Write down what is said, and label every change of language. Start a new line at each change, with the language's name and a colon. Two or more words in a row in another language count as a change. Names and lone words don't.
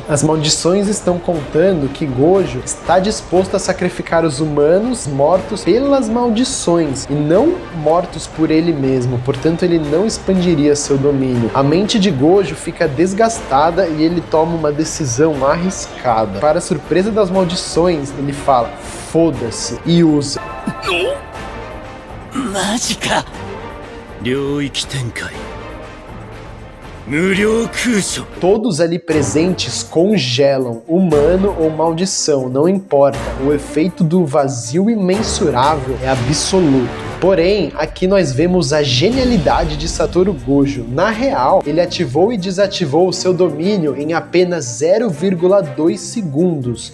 Portuguese: As maldições estão contando que Gojo está disposto a sacrificar os humanos mortos pelas maldições e não mortos por ele mesmo, portanto ele não expandiria seu domínio. A mente de Gojo fica desgastada e ele toma uma decisão arriscada. Para surpresa das maldições, ele fala: foda-se, e usa.
Japanese: マジか。領域展開。無料空所。
Portuguese: Todos ali presentes congelam, humano ou maldição, não importa. O efeito do vazio imensurável é absoluto. Porém, aqui nós vemos a genialidade de Satoru Gojo. Na real, ele ativou e desativou o seu domínio em apenas 0,2 segundos.